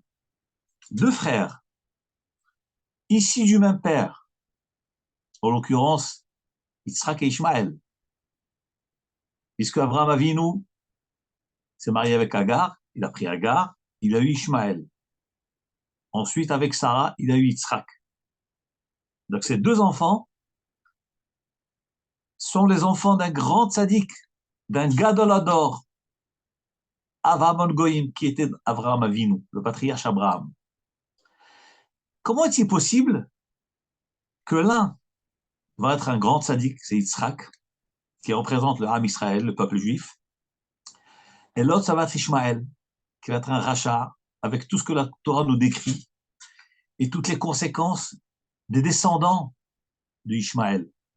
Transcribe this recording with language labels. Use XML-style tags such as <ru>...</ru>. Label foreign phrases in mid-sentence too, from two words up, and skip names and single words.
<fr>Deux frères, issus du même père, en l'occurrence, Yitzhak et Ishmaël, puisque Abraham Avinu s'est marié avec Agar, il a pris Agar, il a eu Ishmaël. Ensuite, avec Sarah, il a eu Yitzhak. Donc ces deux enfants sont les enfants d'un grand tzaddik, d'un</fr> <he>גדול הדור,</he> <fr>Avraham Goïm, qui était Avraham Avinu, le patriarche Abraham. Comment est-il possible que l'un va être un grand tzaddik, c'est Yitzhak, qui représente le</fr> <he>עם ישראל,</he> <fr>le peuple juif, et l'autre, ça va être Ishmaël, qui va être un rachat, avec tout ce que la Torah nous décrit, et toutes les conséquences des descendants de Ishmaël.</fr>